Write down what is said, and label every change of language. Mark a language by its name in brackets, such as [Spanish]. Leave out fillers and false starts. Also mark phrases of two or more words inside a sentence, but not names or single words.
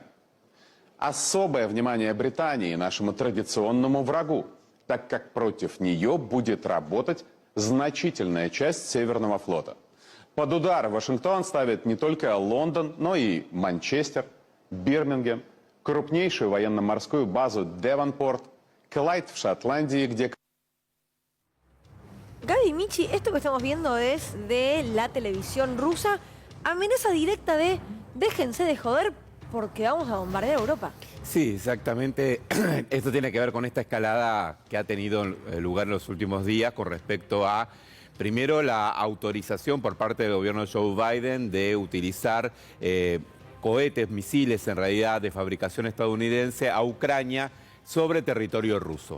[Russian] Особое внимание Британии, нашему традиционному врагу, так как против нее будет работать значительная часть Северного флота. Под удар Вашингтон ставит не только Лондон, но и Манчестер, Бирмингем, крупнейшую военно-морскую базу Девонпорт, Клайд в Шотландии, где... [Spanish] Gaby, Michi, esto que estamos viendo es de la televisión rusa. Amenaza directa de déjense de joder porque vamos a bombardear Europa. Sí, exactamente. Esto tiene que ver con esta escalada que ha tenido lugar en los últimos días con respecto a, primero, la autorización por parte del gobierno de Joe Biden de utilizar cohetes, misiles en realidad de fabricación estadounidense a Ucrania sobre territorio ruso.